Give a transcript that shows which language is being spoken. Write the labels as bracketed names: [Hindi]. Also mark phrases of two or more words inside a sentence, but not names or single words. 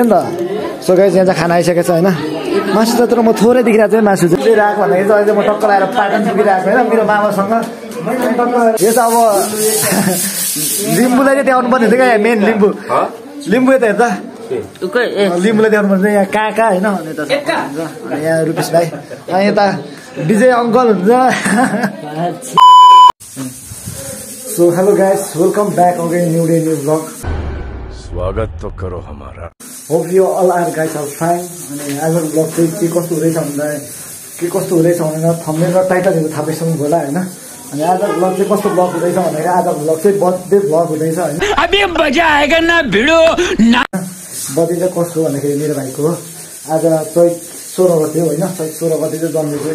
[Nepali] नि त सो गाइस यहाँ चाहिँ खाना आइसकेको छ होइन मासु त तर म थोरै देखिरहेको छु मासु चाहिँ राखेको भन्दाखेरि चाहिँ अहिले म टक्क लगाएर पाटन पुगिरहेको होइन मेरो मामासँग यो चाहिँ अब लिम्बूलाई चाहिँ देखाउनु पर्ने थियो क्या मेन लिम्बू यता हेर्दा लिम्बूलाई देखाउनु पर्छ यहाँ काका होइन अनि यता यहाँ रुपेश भाइ अनि यता विजय अङ्कल हुन्छ सो [English] hello guys welcome back again new day new blog [Hindi] स्वागत तो करो हमारा [English] hope you all are guys are fine [Nepali] अनि आजको ब्लग चाहिँ के कस्तो हुँदैछ भनेर थम्बनेल र टाइटलहरू थाहा पाइसक्नु होला होइन अनि आजको ब्लग चाहिँ कस्तो ब्लग हुँदैछ भन्दाखेरि आजको ब्लग चाहिँ [English] birthday blog [Nepali] हुँदैछ होइन बर्थडे चाहिँ कस्तो भन्दाखेरि मेरो भाइको आज चैत 16 गते हो होइन चैत 16 गते चाहिँ जन्मेको